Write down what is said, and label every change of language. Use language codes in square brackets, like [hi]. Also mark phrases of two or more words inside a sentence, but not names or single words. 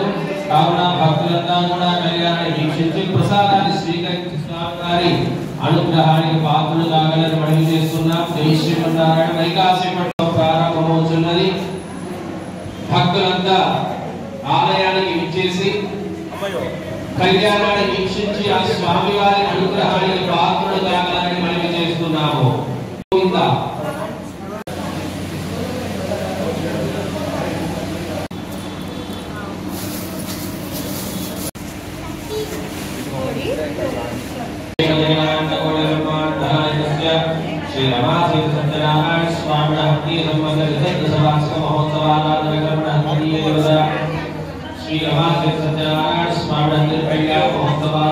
[te] కావున భక్తులంతా కూడా కళ్యాణాన్ని వీక్షించి ప్రసాదాన్ని స్వీకరించి స్వామివారి అనుగ్రహానికి పాత్రలు కాగలని మనవి చేస్తున్నాం. జై శ్రీమన్నారాయణ. వైకాసేపట్లో ప్రారంభమవుతున్నది. భక్తులంతా ఆలయానికి విచ్చేసి కళ్యాణాన్ని వీక్షించి ఆ స్వామివారి అనుగ్రహానికి పాత్రలు కాగలని మనవి చేస్తున్నాము. [sa] श्री रमादेवी सत्यनारायण स्वामी भक्ति संबंध वार्षिक महोत्सव श्री रमादेवी सत्यनारायण स्वामी मंदिर कल्याण महोत्सव